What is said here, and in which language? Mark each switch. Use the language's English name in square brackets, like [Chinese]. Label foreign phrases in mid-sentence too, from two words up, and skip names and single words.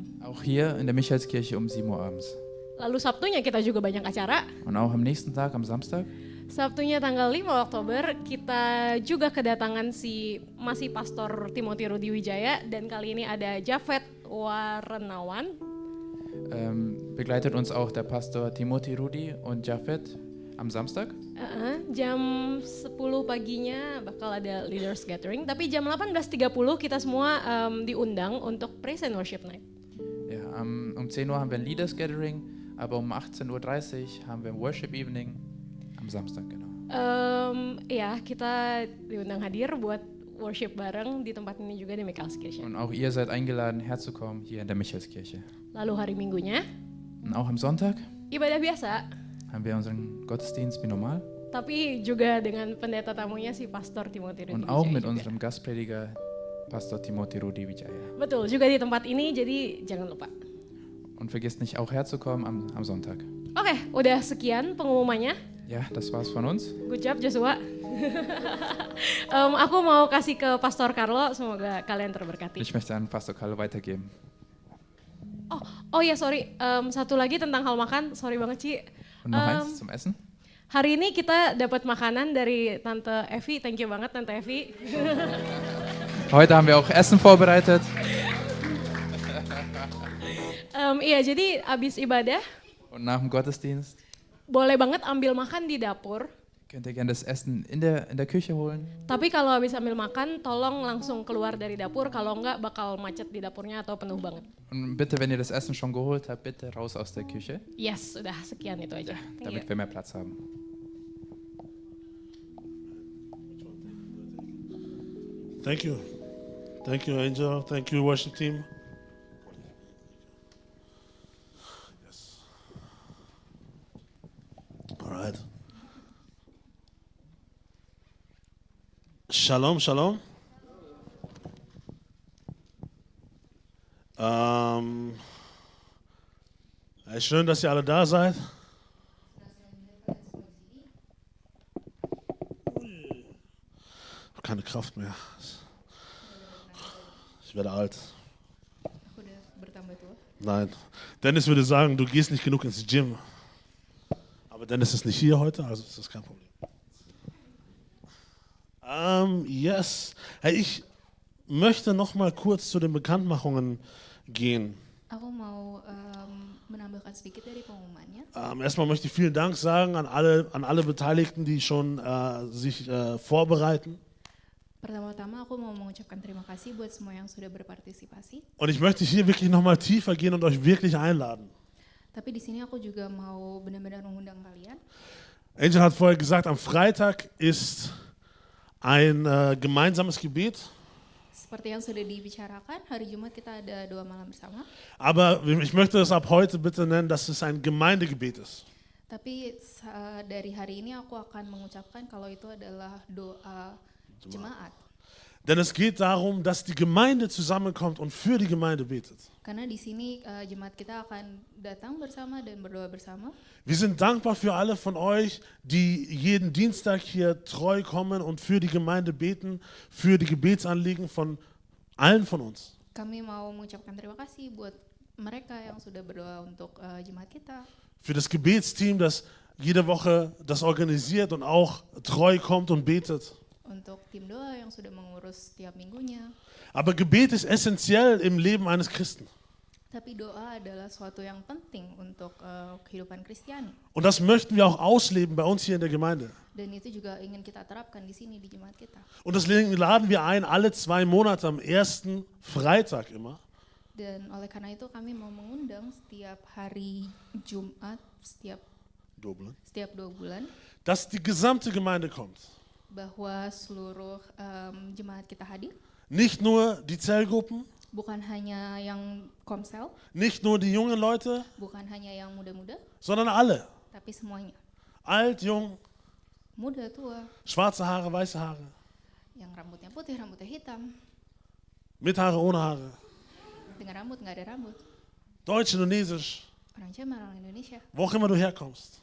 [German] Auch hier in der Michaelskirche um 7 Uhr abends. [Indonesian] Lalu Sabtunya kita juga banyak acara. [German] Und auch am nächsten Tag, am Samstag, [Indonesian] Sabtunya tanggal 5 Oktober, kita juga kedatangan masih Pastor Timothy Rudi Wijaya, dan kali ini ada Jafet Warenawan. [German] begleitet uns auch der Pastor Timothy Rudi und Jafet am Samstag. [Indonesian] Jam 10 paginya bakal ada [English] Leaders Gathering, [Indonesian] tapi jam 18.30 kita semua diundang untuk [English] Praise and Worship Night. [German] Ja, um 10 Uhr haben wir ein [English] Leaders Gathering, [German] aber um 18:30 Uhr haben wir ein [English] Worship Evening [German] am Samstag, genau. [Indonesian] Ya, kita diundang hadir buat worship bareng di tempat ini juga di Michaelskirche. [German] Und auch ihr seid eingeladen, herzukommen hier in der Michaelskirche. [Indonesian] Lalu hari Minggunya, [German] Und auch am Sonntag [Indonesian] ibadah biasa, [German] haben wir unseren Gottesdienst wie normal. [Indonesian] tapi juga dengan pendeta tamunya si Pastor Timothy Rudi [German] Und auch [Indonesian] Wijaya [German] mit [Indonesian] juga. [German] unserem Gastprediger Pastor Timothy Rudi Wijaya. [Indonesian] Betul, juga di tempat ini, jadi jangan lupa. [German] Und vergisst nicht auch herzukommen am Sonntag. [Indonesian] Oke, udah sekian pengumumannya. [German] Ja, das war's von uns. [English] Good job Joshua. [Indonesian] Aku mau kasih ke Pastor Carlo, semoga kalian terberkati. [German] Ich möchte an Pastor Carlo weitergeben. [Indonesian] Oh ya sorry, satu lagi tentang hal makan, sorry banget Ci. [German] Und noch eins zum Essen. [Indonesian] Hari ini kita dapat makanan dari Tante Evi, [English] thank you [Indonesian] banget Tante Evi. [German] Heute haben wir auch Essen vorbereitet. [Indonesian] Iya, jadi abis ibadah [German] Und nach dem Gottesdienst [Indonesian] boleh banget ambil makan di dapur. [German] könnt ihr gerne das Essen in der Küche holen. [Indonesian] Tapi kalau habis ambil makan, tolong langsung keluar dari dapur, kalau enggak bakal macet di dapurnya atau penuh banget. [German] Und bitte, wenn ihr das Essen schon geholt habt, bitte raus aus der Küche, [Indonesian] Yes, udah sekian itu aja. [English] Thank you. [German] damit wir mehr Platz haben. [English] Thank you. Thank you, Angel. Thank you, worship team. Yes. All right. Shalom, shalom. [German] Schön, dass ihr alle da seid. Ich habe keine Kraft mehr. Ich werde alt. [Indonesian] Aku udah bertambah tua. [German] Nein. Dennis würde sagen, du gehst nicht genug ins Gym. Aber Dennis ist nicht hier heute, also ist das kein Problem. Yes. Hey, ich möchte noch mal kurz zu den Bekanntmachungen gehen. [Indonesian] Aku mau menambahkan sedikit dari pengumumannya. [German] Erstmal möchte ich vielen Dank sagen an alle Beteiligten, die schon sich vorbereiten. [Indonesian] Pertama-tama aku mau mengucapkan terima kasih buat semua yang sudah berpartisipasi. [German] Und ich möchte hier wirklich noch mal tiefer gehen und euch wirklich einladen. [Indonesian] Tapi di sini aku juga mau benar-benar mengundang kalian. [German] Angel hat vorher gesagt, am Freitag ist ein gemeinsames Gebet. [Indonesian] Seperti yang sudah dibicarakan, hari Jumat kita ada doa malam bersama. [German] Aber ich möchte es ab heute bitte nennen, dass es ein Gemeindegebet ist. [Indonesian] Tapi dari hari ini aku akan mengucapkan kalau itu adalah doa jemaat. [German] Denn es geht darum, dass die Gemeinde zusammenkommt und für die Gemeinde betet. [Indonesian] Karena di sini jemaat kita akan datang bersama dan berdoa bersama. [German] Wir sind dankbar für alle von euch, die jeden Dienstag hier treu kommen und für die Gemeinde beten, für die Gebetsanliegen von allen von uns. [Indonesian] Kami mau mengucapkan terima kasih buat mereka yang sudah berdoa untuk jemaat kita. [German] für das Gebetsteam, das jede Woche das organisiert und auch treu kommt und betet. [Indonesian] untuk tim doa yang sudah mengurus setiap minggunya. [German] Aber Gebet ist essentiell im Leben eines Christen. [Indonesian] Tapi doa adalah suatu yang penting untuk kehidupan Kristiani. [German] Und das möchten wir auch ausleben bei uns hier in der Gemeinde. [Indonesian] Dan itu juga ingin kita terapkan di sini di jemaat kita. [German] Und deswegen laden wir ein, alle 2 Monate am ersten Freitag immer, [Indonesian] Dan oleh karena itu kami mau mengundang setiap hari Jumat setiap 2 bulan [German] dass die gesamte Gemeinde kommt. [Indonesian] bahwa seluruh jemaat kita hadir, [German] Nicht nur die Zellgruppen, [Indonesian] bukan hanya yang komsel, [German] nicht nur die jungen Leute, [Indonesian] bukan hanya yang muda-muda, [German] sondern alle. [Indonesian] tapi semuanya. [German] Alt, jung, [Indonesian] Muda, tua, [German] schwarze Haare, weiße Haare, [Indonesian] yang rambutnya putih, rambutnya hitam, [German] mit Haare, ohne Haare, [Indonesian] dengan rambut, nggak ada rambut. [German] Deutsch, Indonesisch, [Indonesian] Orang Jerman, orang Indonesia, [German] wo auch immer du herkommst.